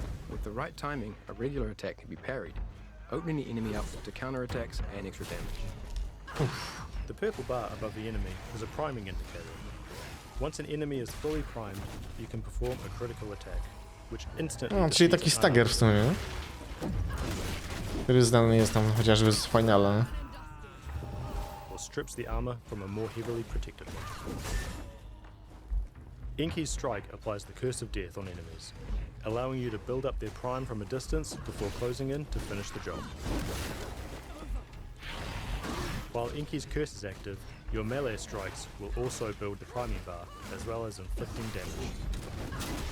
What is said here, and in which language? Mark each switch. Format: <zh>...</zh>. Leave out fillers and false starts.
<en>With the right timing, a regular attack can be parried, opening the enemy up to counterattacks and extra damage. The purple bar above the enemy is a priming indicator. Once an enemy is fully primed, you can perform a critical attack, which instantly</en> <pl>Czyli taki stagger w sumie, nie? Który znany jest tam chociażby z finala.</pl> <en>Or strips the armor from a more heavily protected one. Inky's strike applies the curse of death on enemies, allowing you to build up their prime from a distance before closing in to finish the job. While Inky's curse is active, your melee strikes will also build the priming bar, as well as inflicting damage.</en>